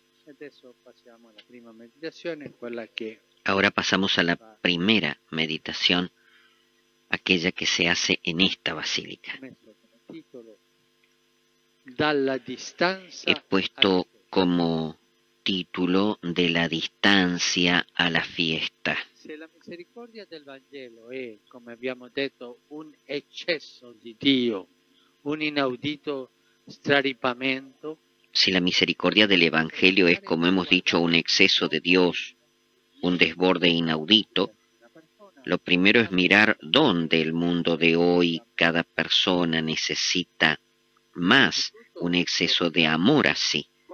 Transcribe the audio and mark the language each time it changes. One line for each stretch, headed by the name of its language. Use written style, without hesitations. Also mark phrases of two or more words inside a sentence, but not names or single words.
Spanish: Ahora pasamos a la primera meditación, aquella que se hace en esta basílica. He puesto como título de la distancia a la fiesta.
Italian: Se la misericordia del Vangelo è, come abbiamo detto, un eccesso di Dio, un inaudito straripamento.
Spanish: Si la misericordia del Evangelio es, como hemos dicho, un exceso de Dios, un desborde inaudito, lo primero es mirar dónde el mundo de hoy, cada persona necesita más un exceso de amor así.